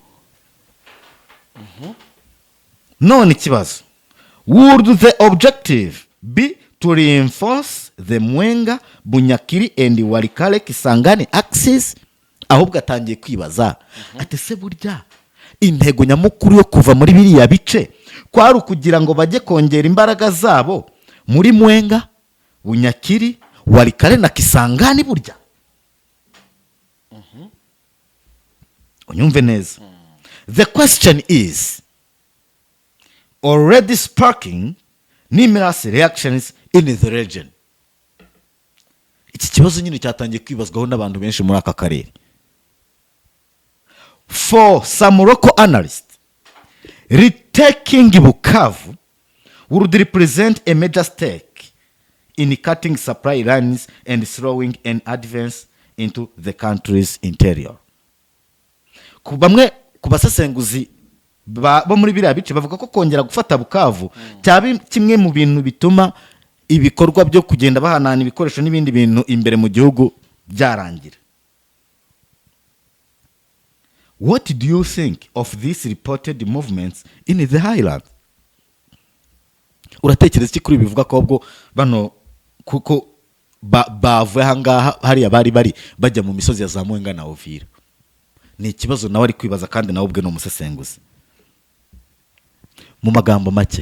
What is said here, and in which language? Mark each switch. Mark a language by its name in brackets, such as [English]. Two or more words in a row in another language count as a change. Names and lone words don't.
[Kinyarwanda] None ikibazo, [English] would the objective be to reinforce the Mwenga, Bunyakiri and Walikale Kisangani axis? [Kinyarwanda] Ahubwo atangiye kwibaza ati se burya intego nyamukuru yo kuva muri biriya bice kwari ukugira ngo bajye kongera imbaraga zabo muri Mwenga, Bunyakiri, Walikale na Kisangani burya? Unyumve neza. [English] The question is already sparking numerous reactions in the region. [Kinyarwanda] Iki kibazo nyine cyatangiye kwibazwaho n'abantu benshi muri aka karere. [English] For some local analysts, retaking Bukavu would represent a major stake in cutting supply lines and slowing an advance into the country's interior. [Kinyarwanda] Ku bamwe ku basesenguzi bo muri biriya bice bavuga ko kongera gufata Bukavu cyaba kimwe mu bintu bituma ibikorwa byo kugenda bahanana ibikoresho n'ibindi bintu imbere mu gihugu byarangira. [English] What do you think of these reported movements in the highlands? [Kinyarwanda] Uratekereza iki kuri bivuga ko ubwo bano kuko bavuye ahangaha hariya bari bajya mu misozi ya za Mwenga na Uvira? Ni ikibazo nawe ari kwibaza kandi nawe ubwe no musesenguzi. Mu magambo make